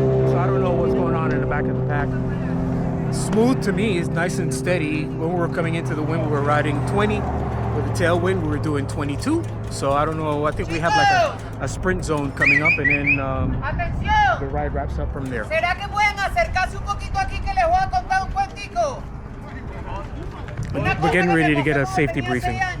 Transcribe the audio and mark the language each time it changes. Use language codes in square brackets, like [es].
[en] So I don't know what's going on in the back of the pack. Smooth to me is nice and steady. When we were coming into the wind, we were riding 20. With the tailwind, we were doing 22. So I don't know, I think we have like a sprint zone coming up, and then the ride wraps up from there. [es] ¿Será que pueden acercarse un poquito aquí que les voy a contar un cuentico? [en] We're getting ready to get a safety briefing.